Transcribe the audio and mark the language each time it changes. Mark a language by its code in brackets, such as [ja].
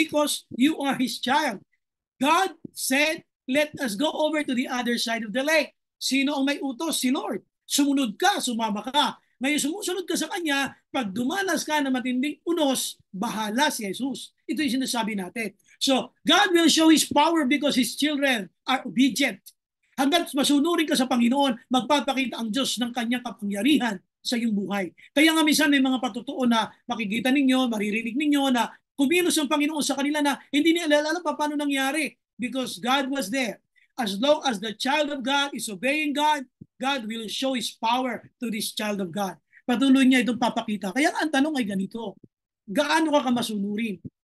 [en] Because you are His child. God said, let us go over to the other side of the lake. [tl] Sino ang may utos? Si Lord. Sumunod ka, sumama ka. Ngayon sumusunod ka sa Kanya, pag dumanas ka na matinding unos, bahala si Jesus. Ito yung sinasabi natin. [en] So, God will show His power because His children are obedient. [tl] Hanggat masunurin ka sa Panginoon, magpapakita ang Diyos ng Kanyang kapangyarihan sa iyong buhay. Kaya nga minsan may mga patutuo na makikita ninyo, maririnig ninyo na kumilos ang Panginoon sa kanila na hindi nila alam pa paano nangyari [en] because God was there. As long as the child of God is obeying God, God will show His power to this child of God. [tl] Patuloy niya itong papakita. Kaya ang tanong ay ganito, gaano ka masunurin?